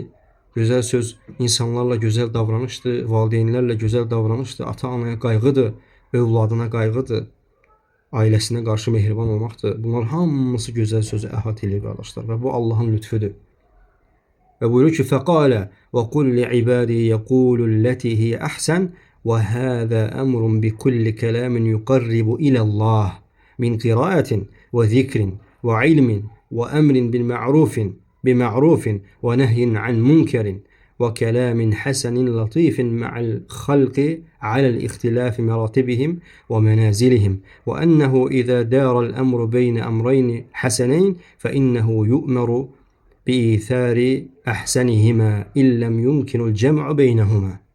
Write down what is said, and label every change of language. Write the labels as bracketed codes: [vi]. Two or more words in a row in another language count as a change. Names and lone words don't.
[az] Gözəl söz insanlarla gözəl davranışdır, valideynlərlə gözəl davranışdır, ata-anaya qayğıdır, övladına qayğıdır, ailəsinə qarşı mehriban olmaqdır. Bunlar hamısı gözəl sözü əhatə edir, qardaşlar, və bu Allahın lütfüdür. Və buyurur ki, [ar] فقال وقل لعبادي يقولوا التي هي أحسن وهذا أمر ب كل كلام يقرب إلى الله من قراءة وذكر وعلم وأمر بمعروف ونهي عن منكر وكلام حسن لطيف مع الخلق على اختلاف مراتبهم ومنازلهم وأنه إذا دار الأمر بين أمرين حسنين فإنه يؤمر بإيثار أحسنهما إن لم يمكن الجمع بينهما.